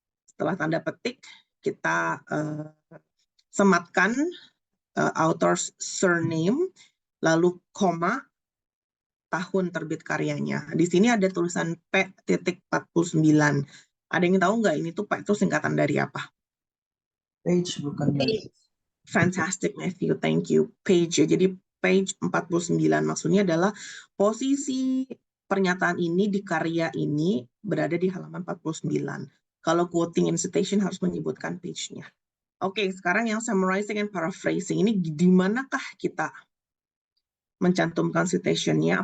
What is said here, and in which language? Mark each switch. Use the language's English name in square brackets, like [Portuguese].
[Indonesian] Setelah tanda petik kita sematkan [English] author's surname, [Indonesian] lalu koma, tahun terbit karyanya. Di sini ada tulisan P.49. Ada yang tahu nggak ini tuh P itu singkatan dari apa? Page bukan dari. [English] Fantastic Matthew, thank you. [Indonesian] Page ya, jadi page 49 maksudnya adalah posisi pernyataan ini di karya ini berada di halaman 49. Kalau quoting and citation harus menyebutkan page-nya. Oke, sekarang yang summarizing and paraphrasing ini di manakah kita mencantumkan citation-nya?